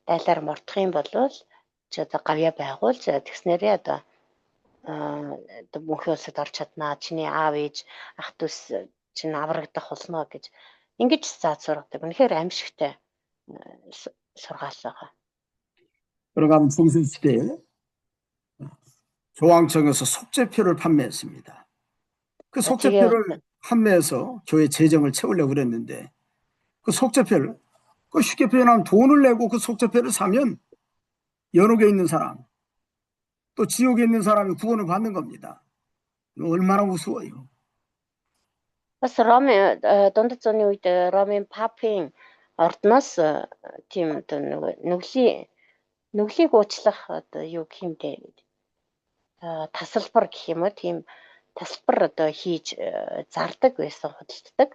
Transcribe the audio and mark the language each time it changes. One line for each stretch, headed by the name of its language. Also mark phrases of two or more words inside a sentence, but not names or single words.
Mongolian: дайлаар мордох юм бол чи одоо гавья байгуул тэгснээрээ одоо мөнхийн улсад орч чаднаа. Чиний аав ээж ах дүүс чинь аврагдах болно гэж ингэж зааж сургадаг. Үнэхээр аимшигтай сургаал байгаа.
Korean: 그러면 중세시대에 조항청에서 속죄표를 판매했습니다. 그 속죄표를 판매해서 교회 재정을 채우려고 그랬는데 그 속죄표를 쉽게 표현하면 돈을 내고 그 속죄표를 사면 연옥에 있는 사람 또 지옥에 있는 사람이 구원을 받는 겁니다. 얼마나 우스워요.
Mongolian: Бас Ромын дундад зууны үед Ромын папын ордноос тийм одоо нүглийг уучлах одоо юу гэх юм бэ? Тасалбар гэх юм уу, тийм тасалбар одоо хийж зардаг байсан, худалддаг.